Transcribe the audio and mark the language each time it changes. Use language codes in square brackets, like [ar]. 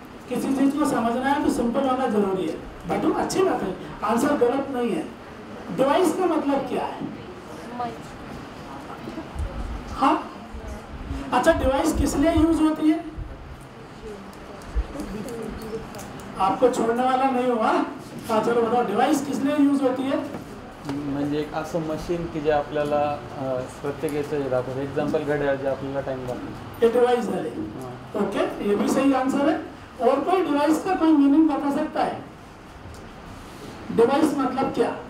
[hi] किसी चीज को समझना है तो सिंपल होना जरूरी है। बट अच्छी बात है, आंसर गलत नहीं है। डिवाइस का मतलब क्या है? हाँ, अच्छा, डिवाइस किस लिए यूज होती है? आपको छोड़ने वाला नहीं हुआ। हाँ चलो बताओ, डिवाइस किस लिए यूज होती है? [mr] म्हणजे एक असं मशीन की जे आपल्याला प्रत्येक याचं हे दाखवतं. एक्झाम्पल घड्याळ जे आपल्याला टाइम दाखवतं. [hi] ये डिवाइस है। ओके, ये भी सही आंसर है। और कोई डिवाइस का कोई मीनिंग बता सकता है? डिवाइस मतलब क्या?